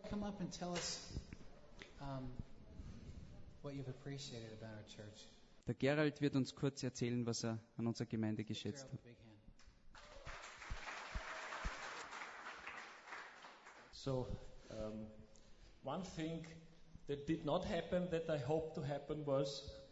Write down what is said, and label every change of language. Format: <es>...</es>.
<en>come up and tell us what you've appreciated about our church?</en> <de>Der Gerald wird uns kurz erzählen, was an unserer Gemeinde geschätzt hat.</de> <en>So, one thing that did not happen that I hoped to happen was</en>